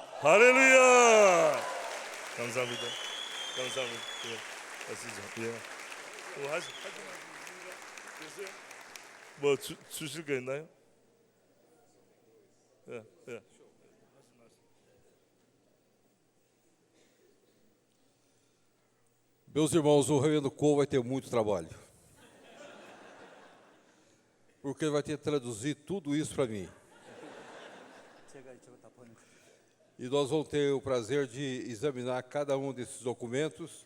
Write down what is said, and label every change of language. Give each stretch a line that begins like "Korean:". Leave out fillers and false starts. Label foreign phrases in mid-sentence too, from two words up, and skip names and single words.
Korean: 할렐루야! 감사합니다. 감사합니다. 예. 하시죠. 예. 뭐 주실 거 있나요? 예. 예.
Portuguese: Meus irmãos, o reverendo Cole vai ter muito trabalho. Porque ele vai ter que traduzir tudo isso para mim. E nós vamos ter o prazer de examinar cada um desses documentos.